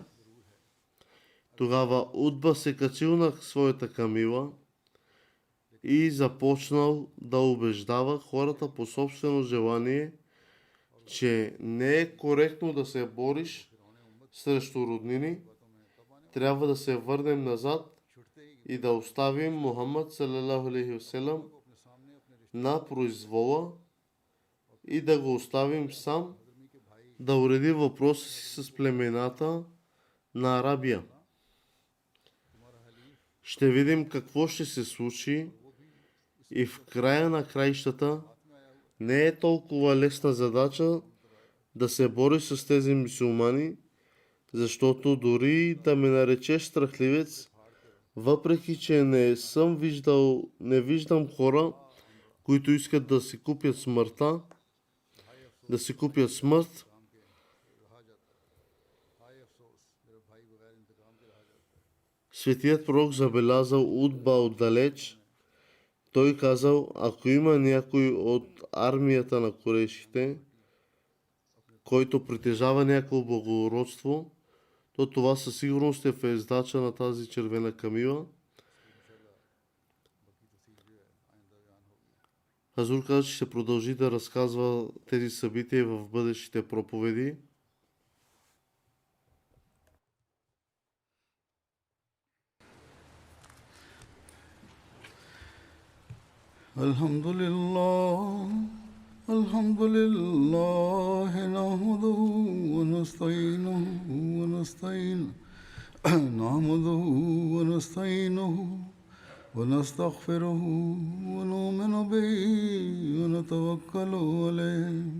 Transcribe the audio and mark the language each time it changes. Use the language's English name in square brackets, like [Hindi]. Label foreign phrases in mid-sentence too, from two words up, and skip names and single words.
[Bulgarian] Тогава Утба се качил на своята камила и започнал да убеждава хората по собствено желание, че не е коректно да се бориш срещу роднини. Трябва да се върнем назад и да оставим Мухаммад [Arabic] صلى الله عليه وسلم [Bulgarian] на произвола и да го оставим сам да уреди въпроса си с племената на Арабия. Ще видим какво ще се случи и в края на краищата не е толкова лесна задача да се бори с тези мюсюлмани, Защото дори да ме наречеш страхливец, въпреки че не виждам хора, които искат да си купят смъртта, да си купят смърт, [Urdu] کام کے رہا جاتا ہے. ہائے افسوس میرا بھائی بغیر انتقام کے رہا جاتا ہے. [Bulgarian] светият пророк забелязал Утба отдалеч. Той казал, ако има някой от армията на корешите, който притежава някакво благородство, то това със сигурност е в ездача на тази червена камила. Хазур каза, че ще продължи да разказва тези събития в бъдещите проповеди. [Arabic] الحمد لله الحمد لله نحمده ونستعينه ونستعين نحمده ونستعينه ونستغفره ونؤمن به ونتوكل عليه.